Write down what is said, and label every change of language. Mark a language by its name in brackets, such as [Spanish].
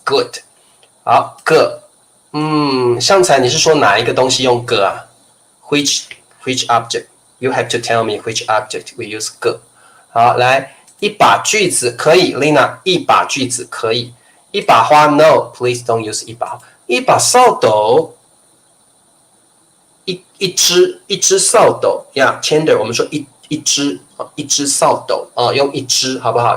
[Chinese] Good， 好，个，香菜，你是说哪一个东西用个啊？ [English] Which object? You have to tell me which object we use 个。 [Chinese] 好，来，一把锯子可以 ，Lina， 一把锯子可以。 [English] 一把花 ，No, please don't use 一把。 [Chinese] 一把扫帚，一只扫帚呀 ，Tender， 我们说一只扫帚用一只好不好？